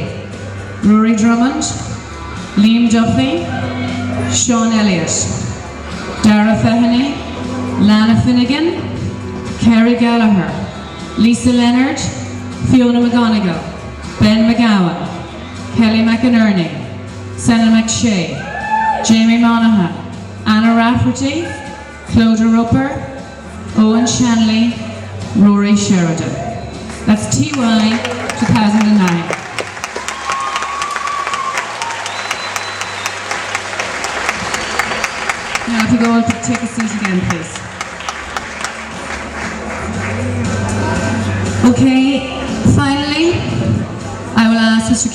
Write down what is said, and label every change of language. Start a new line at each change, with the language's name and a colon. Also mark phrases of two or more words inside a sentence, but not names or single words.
English: Rory Drummond, Liam Duffy, Sean Elliott, Dara Fehaney, Lana Finnegan, Kerry Gallagher, Lisa Leonard, Fiona McGonigal, Ben McGowan, Kelly McInerney, Senna McShay, Jamie Monaghan, Anna Rafferty, Clodagh Roper, Owen Shanley, Rory Sheridan. That's TY 2009. Now if you go on to take a seat again, please. Okay, finally, I will ask Mr.